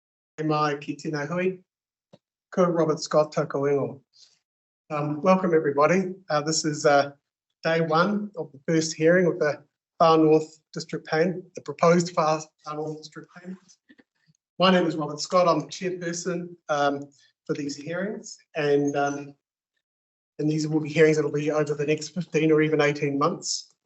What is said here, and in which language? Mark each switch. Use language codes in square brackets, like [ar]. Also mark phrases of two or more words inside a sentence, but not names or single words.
[mi] Mai ki tēnā hui. Ko Robert Scott tōko ingo. [en] Welcome everybody. This is day one of the first hearing of the Far North District Plan, the proposed Far North District Plan. My name is Robert Scott. I'm the chairperson for these hearings, and these will be hearings that will be over the next 15 or even 18 months.